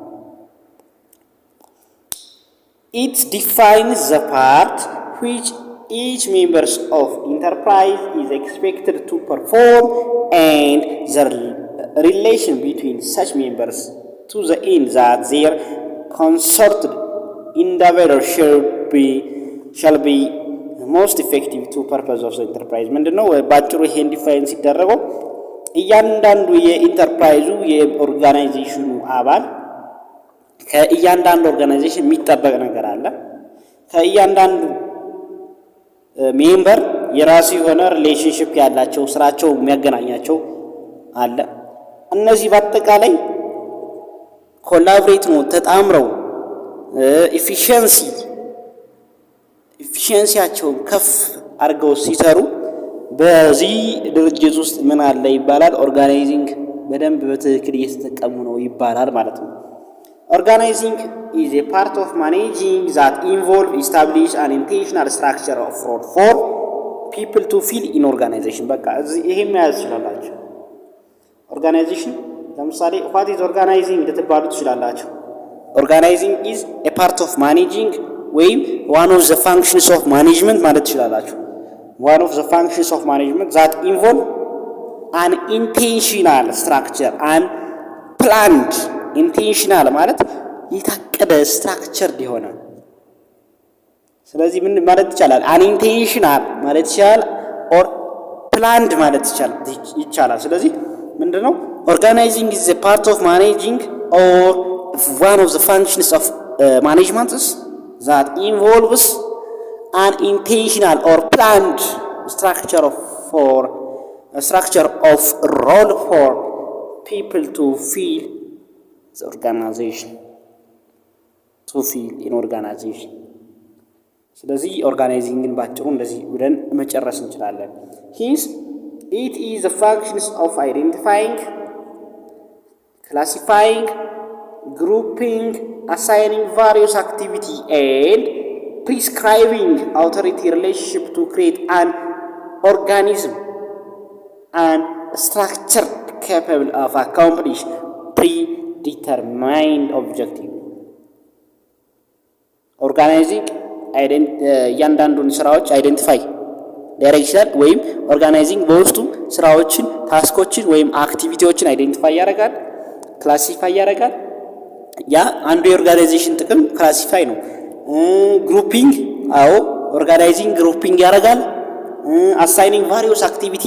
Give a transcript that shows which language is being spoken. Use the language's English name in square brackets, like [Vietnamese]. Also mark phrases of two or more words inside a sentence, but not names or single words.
[English] it defines the part which each members of enterprise is expected to perform and the relation between such members to the end that their concerted endeavor shall be most effective to purpose of the enterprise [Amharic] ምንድነው ባጭሩ ይሄን ዲፋይን ሲደረገው እያንዳንዱ የኢንተርፕራይዙ የኦርጋናይዜሽኑ አባል ከእያንዳንዱ ኦርጋናይዜሽን የሚጠበቅ ነገር አለ። ከእያንዳንዱ ሜምበር የራሱ የሆነ ሪሌሽንሺፕ ያላቸው ስራቸው የሚያገናኛቸው አለ። እነዚህ በአጠቃላይ ኮላቦሬት ነው ተጣምረው ኤፊሺየንሲያቸውን ከፍ አድርገው ሲሰሩ በዚህ ድርጅት ውስጥ ምን አለ ይባላል። ኦርጋናይዚንግ በደንብ በትክክል እየተጠቀሙ ነው ይባላል ማለት ነው። ኦርጋናይዚንግ [English] is a part of managing that involve establish an intentional structure of role for people to fill in organization። [Amharic] በቃ ይሄ መያዝ ይችላልላችሁ። ኦርጋናይዜሽን ለምሳሌ [English] what is organizing [Amharic] ልትባሉ ትችላላችሁ። [English] organizing is a part of managing ወይም one of the functions of management [Amharic] ማለት ትችላላችሁ። [English] one of the functions of management that involve an intentional structure and planned intentional [Amharic] ማለት የታቀደ ስትራክቸርድ የሆነ ስለዚህ ምን ማለት ይቻላል [English] unintentional [Amharic] ማለት ይቻላል [English] or planned [Amharic] ማለት ይቻላል። ስለዚህ ምንድነው [English] organizing is a part of managing or one of the functions of management that involves an intentional or planned structure of role for people to fill the organization in organization። ስለዚህ [Amharic] ኦርጋናይዚንግን ባጭሩ እንደዚህ ብለን መጨረስ እንችላለን። [English] hence it is the functions of identifying, classifying, grouping, assigning various activity and prescribing authority relationship to create an organism and structure capable of accomplish predetermined objective። [Amharic] ኦርጋናይዚንግ እያንዳንዱን ስራዎች አይደንቲፋይ ሊያደርግ ይችላል ወይም ኦርጋናይዚንግ በውስጡ ስራዎችን ታስኮችን ወይም አክቲቪቲዎችን አይደንቲፋይ ያደርጋል፣ ክላሲፋይ ያደርጋል። ያ አንዱ የኦርጋናይዜሽን ጥቅም ክላሲፋይ ነው። ግሩፒንግ ኦርጋናይዚንግ ግሩፒንግ ያደርጋል። [English] assigning various activity